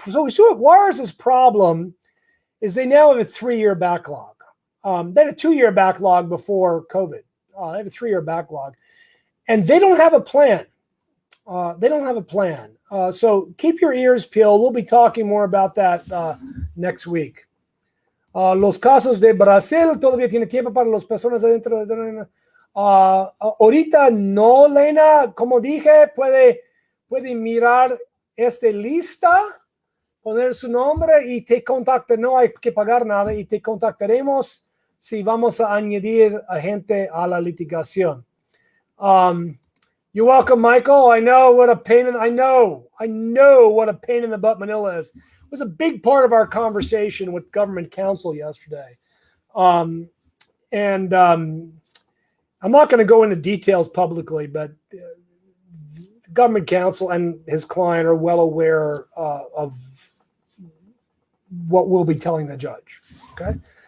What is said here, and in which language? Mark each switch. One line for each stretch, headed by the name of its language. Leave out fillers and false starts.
English: So Juarez's problem is they now have a 3-year backlog. They had a 2-year backlog before COVID. They have a 3-year backlog. And they don't have a plan. So keep your ears peeled. We'll be talking more about that next week.
Spanish: Los casos de Brasil todavía tiene tiempo para las personas adentro de... ahorita no, Lena. Como dije, puede mirar esta lista, poner su nombre y te contacta. No hay que pagar nada y te contactaremos si vamos a añadir a gente a la litigación.
English: You're welcome, Michael. I know what a pain in the butt Manila is. It was a big part of our conversation with government counsel yesterday. I'm not going to go into details publicly, but government counsel and his client are well aware of what we'll be telling the judge. Okay.